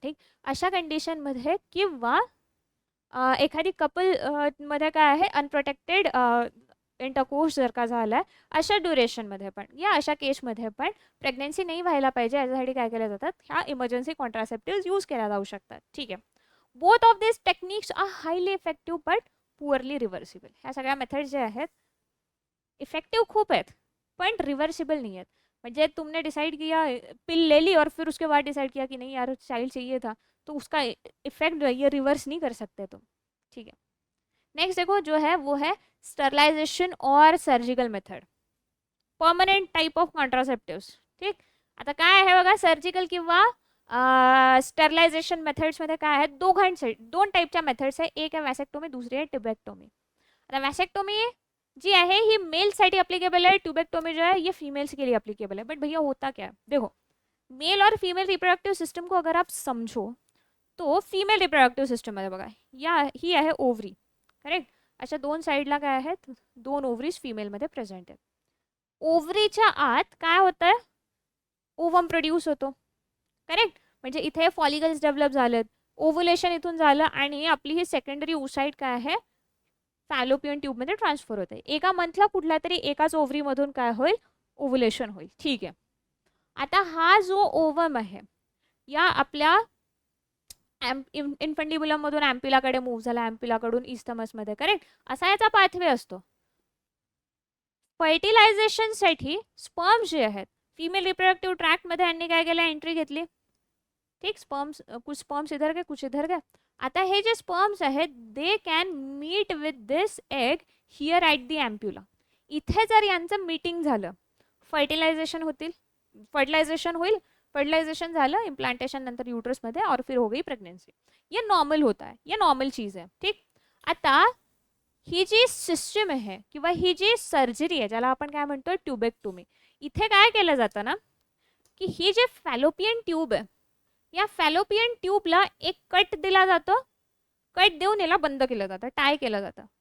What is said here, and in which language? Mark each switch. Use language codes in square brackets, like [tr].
[mr] ठीक, अशा कंडिशनमध्ये किंवा एखादी कपल मध्ये काय आहे अनप्रोटेक्टेड इंटरकोर्स जर का झाला आहे अशा ड्युरेशनमध्ये पण या अशा केसमध्ये पण प्रेग्नन्सी नाही व्हायला पाहिजे याच्यासाठी काय केल्या जातात, ह्या इमर्जन्सी कॉन्ट्रासेप्टिव्ह यूज केल्या जाऊ शकतात. [en] ठीक आहे, both of this techniques are highly effective but poorly reversible. [mr] ह्या सगळ्या मेथड जे आहेत इफेक्टिव्ह खूप आहेत पण रिव्हर्सिबल [hi] नहीं है. [mr] म्हणजे [hi] तुमने डिसाइड किया पिल ले ली और फिर उसके बाद डिसाइड किया कि नहीं यार चाइल्ड चाहिए था, तो उसका इफेक्ट ये रिवर्स नहीं कर सकते तुम. ठीक है, नेक्स्ट देखो जो है वो है स्टरलाइजेशन और surgical method, permanent type of contraceptives. [mr] ठीक, आता काय आहे बघा, सर्जिकल किंवा स्टरलायझेशन मेथड्समध्ये काय आहेत, दोन टाईपच्या मेथड्स आहे. एक आहे वॅसेक्टोमी, दुसरी आहे ट्युबेक्टोमी. [hi] आता वॅसेक्टोमी जी है ये मेल्ससाठी अप्लीकेबल है, ट्यूबेक्टोमी जो है ये फीमेल्स के लिए अप्लीकेबल है. बट भैया होता क्या है, देखो मेल और फीमेल रिप्रोडक्टिव सिस्टम को अगर आप समझो तो फीमेल रिप्रोडक्टिव सिस्टम [mr] मध्ये बघा या ही आहे [hi] ओव्हरी, करेक्ट. [mr] अशा दोन साईडला काय आहेत, दोन ओव्हरीज फीमेलमध्ये प्रेझेंट आहेत. ओव्हरीच्या आत काय होतं, ओवम प्रोड्यूस होतो, करेक्ट. म्हणजे इथे फॉलिकल्स डेव्हलप झालेत, ओव्हुलेशन इथून झालं आणि आपली ही सेकंडरी ओसाइट काय आहे फॅलोपियन ट्यूबमध्ये ट्रान्सफर होते. एका मंथला कुठल्या तरी एकाच ओव्हरीमधून काय होईल, ओव्हुलेशन होईल. ठीक आहे, आता हा जो ओवम आहे या आपल्या इन्फंडिबुलम मधून ॲम्पिलाकडे मूव्ह झाला, ॲम्पिलाकडून इस्थमसमध्ये, करेक्ट. असा याचा पाथवे असतो. फर्टिलायझेशनसाठी स्पर्म जे आहेत फीमेल रिप्रोडक्टिव्ह ट्रॅक्टमध्ये यांनी काय केलं, एंट्री घेतली. [hi] ठीक, कुछ स्पर्म्स इधर गए कुछ इधर गए. [mr] आता हे जे स्पर्म्स आहेत [en] They can meet with this egg here at the ampulla. [mr] इथे जर यांचं मीटिंग झालं फर्टिलायझेशन होईल, फर्टिलाइजेशन झालं इम्प्लांटेशन नंतर यूट्रसमध्ये [hi] और फिर हो गई प्रेग्नेंसी. ये नॉर्मल होता है, ये नॉर्मल चीज़ है. [mr] ठीक, आता ही जी सिस्टम आहे किंवा ही जी सर्जरी आहे ज्याला आपण काय म्हणतो ट्यूबेक्टोमी, इथे काय केलं जातं ना की ही जे फॅलोपियन ट्यूब आहे या फॅलोपियन ट्यूबला एक कट दिला जातो, कट देऊन याला बंद केलं जातं, टाय केलं जातं.